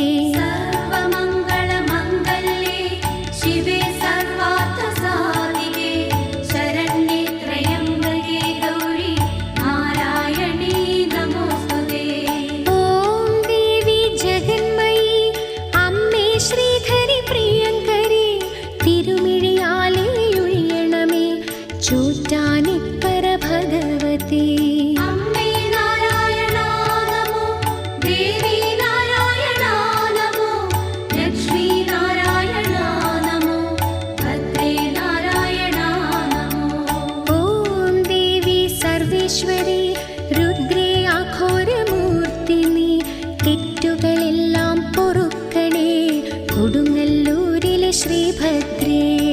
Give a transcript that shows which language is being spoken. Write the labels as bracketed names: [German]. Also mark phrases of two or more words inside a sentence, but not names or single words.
[Sanskrit] सर्वमङ्गलमङ्गल्ये शिवे सर्वार्थसाधिके शरण्ये त्र्यम्बके गौरी नारायणी नमोस्तुते। ॐ देवी जगन्मयी अम्मे श्रीधरि प्रियङ्करी [Malayalam] തിരുമിഴിയാലേ ഒഴിയണമേ ചോറ്റാനിക്കര ഭഗവതി। [Sanskrit] अम्मे नारायण नमो, देवी नारायण नमो, लक्ष्मी नारायण नमो, भद्रे नारायण नमो। ॐ देवी सर्वेश्वरी रुद्रे [Malayalam] അഘോരമൂർത്തിനി തെറ്റുകളെല്ലാം പൊറുക്കണേ കൊടുങ്ങല്ലൂരിലെ ശ്രീഭദ്രേ।